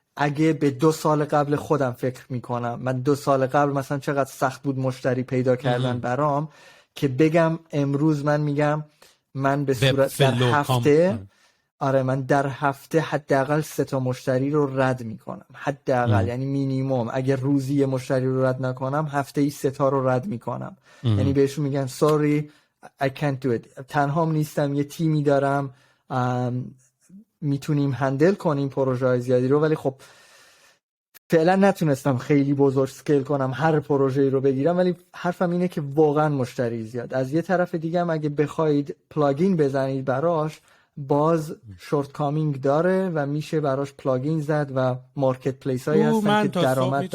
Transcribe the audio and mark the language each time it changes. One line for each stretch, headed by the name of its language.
Persian: اگه به 2 سال قبل خودم فکر میکنم، من 2 سال قبل مثلا چقدر سخت بود مشتری پیدا کردن برام، که بگم امروز من میگم من به صورت در هفته آره من در هفته حداقل 3 مشتری رو رد میکنم، حداقل یعنی مینیمم. اگر روزی یه مشتری رو رد نکنم هفته‌ای 3 رو رد میکنم. یعنی بهشون میگم
English: sorry I can't do it.
Persian: تنهام نیستم، یه تیمی دارم، میتونیم هندل کنیم پروژه های زیادی رو، ولی خب فعلا نتونستم خیلی بزرگ سکیل کنم هر پروژه‌ای رو بگیرم. ولی حرفم اینه که واقعا مشتری زیاد. از یه طرف دیگه هم اگه بخواید پلاگین بزنید براش، باز شورت کامینگ داره و میشه براش پلاگین زد و مارکت پلیس هایی هستن که درآمد دارن. من